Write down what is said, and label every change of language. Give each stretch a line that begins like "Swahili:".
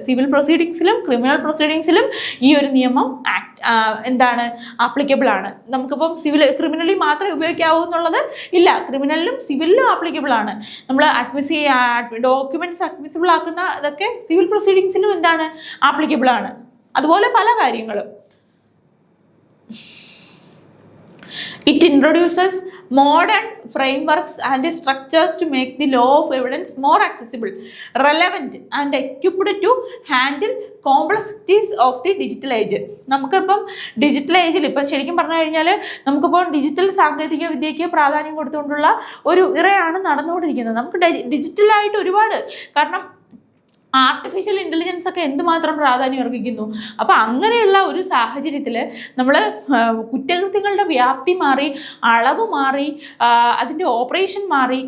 Malayalam: Civil പ്രൊസീഡിങ്സിലും criminal പ്രൊസീഡിങ്സിലും ഈ ഒരു നിയമം എന്താണ് ആപ്ലിക്കബിൾ ആണ്. നമുക്കിപ്പം ക്രിമിനലി മാത്രമേ ഉപയോഗിക്കാവൂ എന്നുള്ളത് ഇല്ല, ക്രിമിനലിലും സിവിലിലും ആപ്ലിക്കബിൾ ആണ്. നമ്മൾ ഡോക്യുമെന്റ്സ് അഡ്മിസിബിൾ ആക്കുന്ന ഇതൊക്കെ സിവിൽ പ്രൊസീഡിങ്സിലും എന്താണ് ആപ്ലിക്കബിൾ ആണ്. അതുപോലെ പല കാര്യങ്ങളും.
English: It introduces modern frameworks and structures to make the law of evidence more accessible, relevant and equipped to handle complexities of the digital age.
Malayalam: നമുക്കിപ്പം ഡിജിറ്റൽ ഏജിൽ ഇപ്പം ശരിക്കും പറഞ്ഞു കഴിഞ്ഞാൽ നമുക്കിപ്പോൾ ഡിജിറ്റൽ സാങ്കേതിക വിദ്യയ്ക്ക് പ്രാധാന്യം കൊടുത്തുകൊണ്ടുള്ള ഒരു ഇറയാണ് നടന്നുകൊണ്ടിരിക്കുന്നത്. നമുക്ക് ഡിജിറ്റലായിട്ട് ഒരുപാട്, കാരണം ആർട്ടിഫിഷ്യൽ ഇൻ്റലിജൻസ് ഒക്കെ എന്തുമാത്രം പ്രാധാന്യം അർഹിക്കുന്നു. അപ്പോൾ അങ്ങനെയുള്ള ഒരു സാഹചര്യത്തിൽ നമ്മൾ കുറ്റകൃത്യങ്ങളുടെ വ്യാപ്തി മാറി, അളവ് മാറി, അതിൻ്റെ ഓപ്പറേഷൻ മാറി.